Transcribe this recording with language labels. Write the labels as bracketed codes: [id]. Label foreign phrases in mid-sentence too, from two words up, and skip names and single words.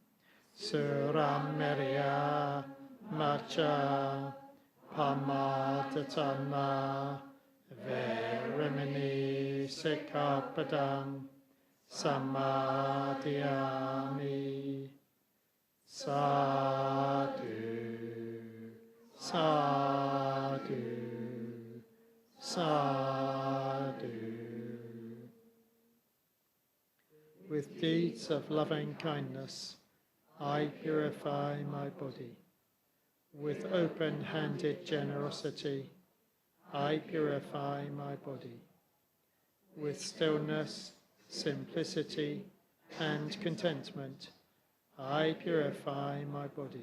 [pi] Suramerya Macha Pamatatana Veramani Sikkhapadam Samadhyami. Sadhu, sadhu, sadhu. [en] With deeds of loving kindness, I purify my body. With open-handed generosity, I purify my body. With stillness, simplicity, and contentment, I purify my body.